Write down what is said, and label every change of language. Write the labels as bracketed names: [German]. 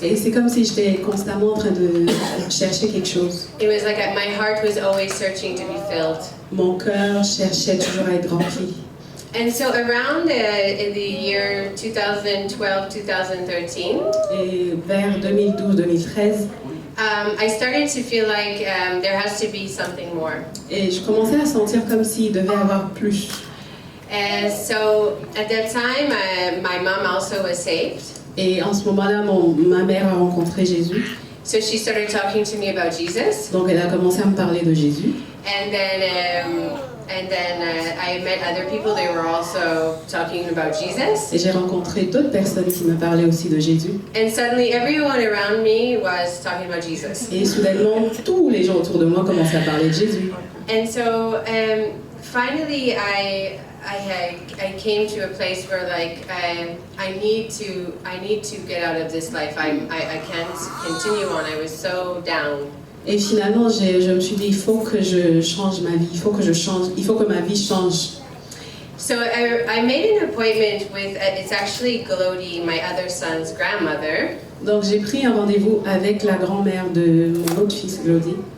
[French] Et c'est comme si j'étais constamment en train de chercher quelque chose. [English] It was like my heart was always searching to be filled. [French] Mon cœur cherchait toujours à être rempli. [English] And so around in the year 2012, 2013, [French] Et vers 2012-2013, [English] I started to feel like there has to be something more. [French] et je commençais à sentir comme s'il devait y avoir plus. [English] And so at that time, my mom also was saved. [French] Et en ce moment-là, ma mère a rencontré Jésus. [English] So she started talking to me about Jesus. [French] Donc elle a commencé à me parler de Jésus. [English] And then I met other people. They were also talking about Jesus. [French] Et j'ai rencontré d'autres personnes qui me parlaient aussi de Jésus. [English] And suddenly everyone around me was talking about Jesus. [French] Et soudainement, tous les gens autour de moi commençaient à parler de Jésus. [English] And so finally I came to a place where like I need to get out of this life. I can't continue on. I was so down. [French] Et finalement, je me suis dit, il faut que je change ma vie, il faut que ma vie change. [English] So I made an appointment with, it's actually Glody, my other son's grandmother. [French] Donc j'ai pris un rendez-vous avec la grand-mère de mon autre fils, Glody.